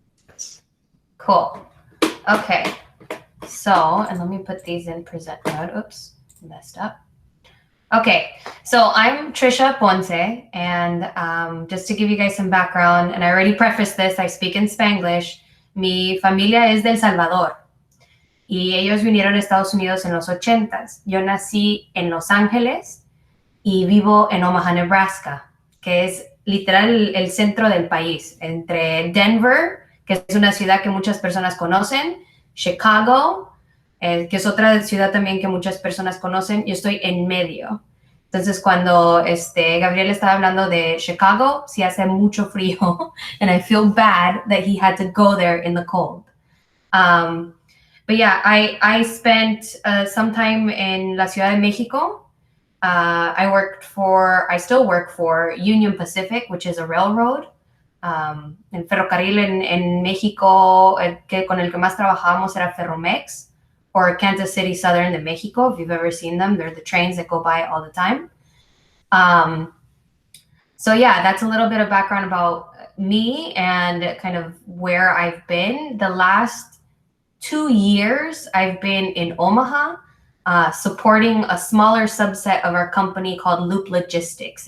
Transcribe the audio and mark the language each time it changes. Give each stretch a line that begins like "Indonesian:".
English: Yes. Cool. Okay. So, and let me put these in present mode. Oops, messed up. Okay, so I'm Trisha Ponce, and just to give you guys some background, and I already prefaced this, I speak in Spanglish.
Spanish: Mi familia es de El Salvador, y ellos vinieron a Estados Unidos en los 80s. Yo nací en Los Ángeles y vivo en Omaha, Nebraska, que es literal el centro del país, entre Denver, que es una ciudad que muchas personas conocen, Chicago, que es otra ciudad también que muchas personas conocen. Yo estoy en medio. Entonces, cuando Gabriel estaba hablando de Chicago, sí hace mucho frío,
English: and I feel bad that he had to go there in the cold. But yeah, I spent some time in la Ciudad de Mexico. I still work for Union Pacific, which is a railroad.
Spanish: El ferrocarril en México, con el que más trabajábamos era Ferromex, or Kansas City Southern de Mexico.
English: If you've ever seen them, they're the trains that go by all the time. So yeah, that's a little bit of background about me and kind of where I've been. The last 2 years, I've been in Omaha, supporting a smaller subset of our company called Loop Logistics.